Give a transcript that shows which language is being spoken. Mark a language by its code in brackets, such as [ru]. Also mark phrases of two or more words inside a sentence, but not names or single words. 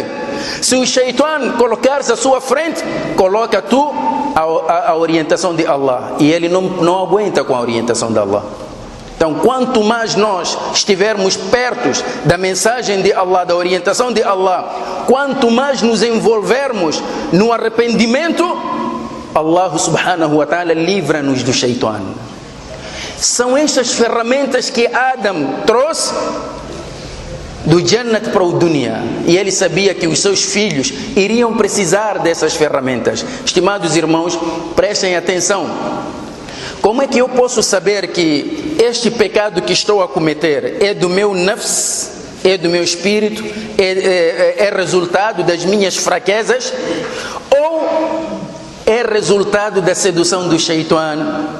[pt] Se o Shaitan colocar-se à sua frente, coloca tu a orientação de Allah, e ele não aguenta com a orientação de Allah. Então, quanto mais nós estivermos perto da mensagem de Allah, da orientação de Allah, quanto mais nos envolvermos no arrependimento, Allah [ar] سبحانه وتعالى [pt] livra-nos do Shaitan. São estas ferramentas que Adão trouxe do Jannat para o Dunya, e ele sabia que os seus filhos iriam precisar dessas ferramentas. Estimados irmãos, prestem atenção. Como é que eu posso saber que este pecado que estou a cometer é do meu nafs, é do meu espírito, é resultado das minhas fraquezas, ou é resultado da sedução do Shaitan?